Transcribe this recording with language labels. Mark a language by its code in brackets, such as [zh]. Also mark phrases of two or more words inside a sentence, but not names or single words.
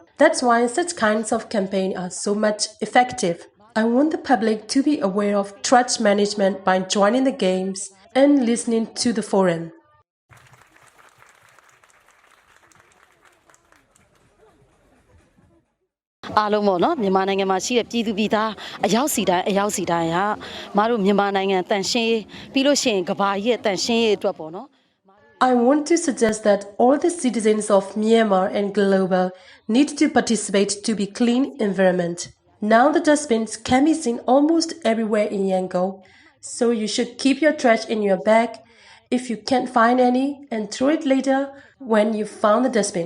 [en] That's why such kinds of campaigns are so much effective. I want the public to be aware of trash management by joining the games and listening to the forum. All of them, [my] Myanmarနိုင်ငံမှာရှိတဲ့ပြည်သူပြည်သားအယောက်စီတိုင်းဟာမတို့မြန်မာနိုင်ငံတန်ရှင်းရေးပြီးလို့ရှိရင်ကမ္ဘာကြီးရဲ့တန်ရှင်းရေးအတွက်ပေါ့နော် [en] I want to suggest that all the citizens of Myanmar and global need to participate to be clean environment. Now the dustbins can be seen almost everywhere in Yangon, so you should keep your trash in your bag if you can't find any and throw it later when you found the dustbin.